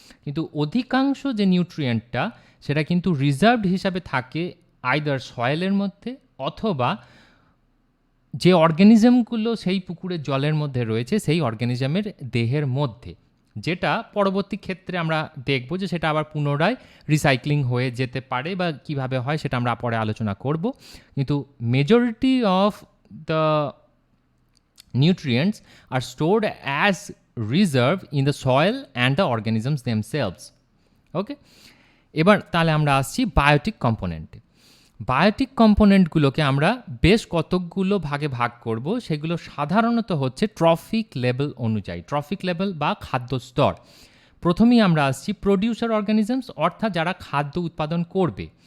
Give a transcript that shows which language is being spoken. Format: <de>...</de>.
<bn>কিন্তু অধিকাংশ যে নিউট্রিয়েন্টটা সেটা কিন্তু রিজার্ভড হিসাবে থাকে আইদার সয়েলের মধ্যে অথবা যে অর্গানিজমগুলো সেই পুকুরের জলের মধ্যে রয়েছে সেই অর্গানিজমের দেহের মধ্যে, যেটা পরবর্তী ক্ষেত্রে আমরা দেখব যে সেটা আবার পুনরায় রিসাইক্লিং হয়ে যেতে পারে বা কিভাবে হয় সেটা আমরা পরে আলোচনা করব।</bn> <en>কিন্তু majority of the nutrients are stored as reserve in the soil and the organisms themselves.</en> <bn>ওকে, এবার তাহলে আমরা আসছি বায়োটিক কম্পোনেন্টে। বায়োটিক কম্পোনেন্টগুলোকে আমরা বেশ কতকগুলো ভাগে ভাগ করব, সেগুলো সাধারণত হচ্ছে ট্রফিক লেভেল অনুযায়ী, ট্রফিক লেভেল বা খাদ্য স্তর। প্রথমেই আমরা আসছি প্রোডিউসার অর্গানিজমস, অর্থাৎ যারা খাদ্য উৎপাদন করবে।</bn>